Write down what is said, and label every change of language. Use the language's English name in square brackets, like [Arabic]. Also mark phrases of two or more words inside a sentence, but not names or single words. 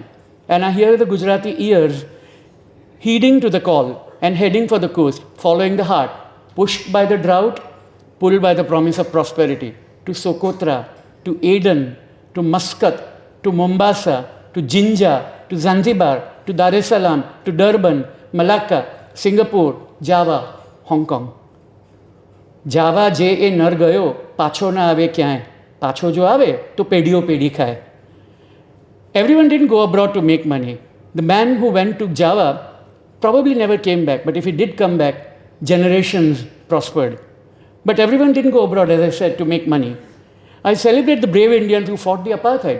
[English] And I hear the Gujarati ears heeding to the call and heading for the coast, following the heart, pushed by the drought, pulled by the promise of prosperity, to Socotra, to Aden, to Muscat, to Mombasa, to Jinja, to Zanzibar, to Dar es Salaam, to Durban, Malacca, Singapore, Java, Hong Kong. [Gujarati] જાવા જે એ નર ગયો, પાછો ના આવે ક્યાંયે. પાછો જો આવે તો પેઢીઓ પેઢી ખાય. [English] Everyone didn't go abroad to make money. The man who went to Java probably never came back, but if he did come back, generations prospered. But everyone didn't go abroad, as I said, to make money. I celebrate the brave Indians who fought the apartheid.